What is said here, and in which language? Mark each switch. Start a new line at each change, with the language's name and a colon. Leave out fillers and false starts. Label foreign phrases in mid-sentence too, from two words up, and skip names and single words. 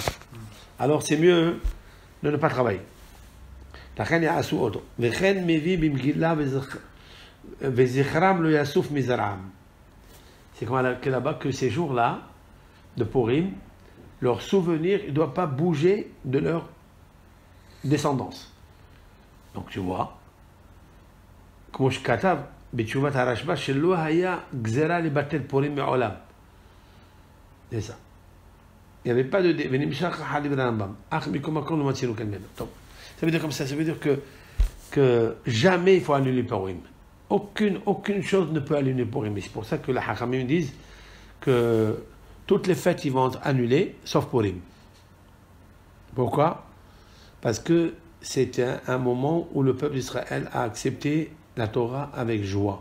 French: Alors c'est mieux de ne pas travailler. C'est comme là-bas que ces jours-là, de Purim, leur souvenir, il ne doit pas bouger de leur descendance. Donc tu vois, comme je
Hebrew: katav, בתשובת הרשב"א, שלא היה גזרה לבטל פורים מעולם.
French: C'est ça. Il n'y avait pas de...
Hebrew: ונמשך החליב לרמב"ם. אך מכל מקום לא מצאנו כאן ממנו. טוב.
French: Ça veut dire comme ça, ça veut dire que jamais il faut annuler Purim. Aucune chose ne peut annuler Purim. C'est pour ça que les Hachamim disent que toutes les fêtes ils vont être annulées, sauf Purim. Pourquoi? Parce que c'était un moment où le peuple d'Israël a accepté la Torah avec joie.